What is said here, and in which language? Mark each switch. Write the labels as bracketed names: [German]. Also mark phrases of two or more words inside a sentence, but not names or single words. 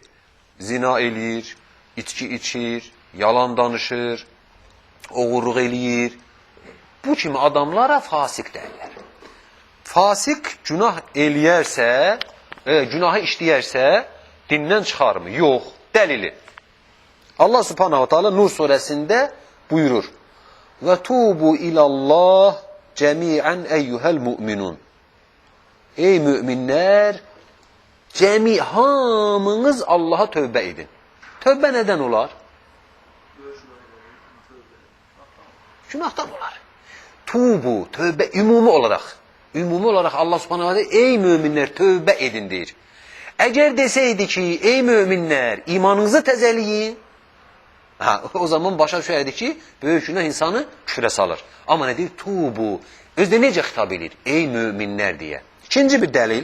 [Azerbaijani] Zina eləyir, içki içir, yalan danışır, oğurluq eləyir. Bu kimi adamlara fasik deyilər. Fasik günah eləyərsə, günahı işləyərsə dindən çıxarmı? Yox, dəlili. Allah subhanahu wa ta'ala Nur surəsində buyurur. [Arabic] وتوبوا إلى الله جميعا أيها المؤمنون. [Azerbaijani] Ey müminlər, hamınız Allaha tövbə edin. Tövbə nədən olar? Günahdan olar. Tubu, tövbə ümumi olaraq. Ümumi olaraq Allah subhanahu wa ta'ala ey müminlər tövbə edin deyir. Əgər desəydi ki, ey müminlər imanınızı təzəliyin, o zaman başa düşərdi ki, böyük günah insanı küfrə salır. Amma nə deyir? Tubu. Özdə necə xitab edir? Ey müminlər deyə. İkinci bir dəlil.